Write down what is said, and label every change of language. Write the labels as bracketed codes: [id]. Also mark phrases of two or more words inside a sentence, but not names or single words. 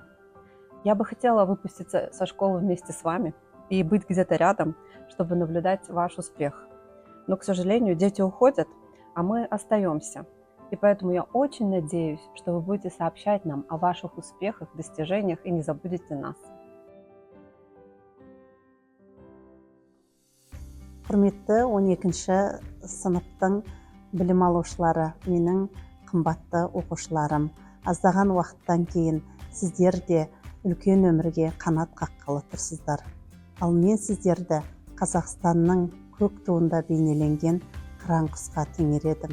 [ru] Я бы хотела выпуститься со школы вместе с вами и быть где-то рядом, чтобы наблюдать ваш успех. Но, к сожалению, дети уходят, а мы остаемся. И поэтому я очень надеюсь, что вы будете сообщать нам о ваших успехах, достижениях и не забудете нас. [kk] Құрметті 12-ші сыныптың білім алушылары, менің қымбатты оқушыларым, аздаған уақыттан кейін сіздер де үлкен өмірге қанат қаққалы тұрсыздар. Ал мен сіздерді Қазақстанның көк туында бейнеленген қыран құсқа теңередім.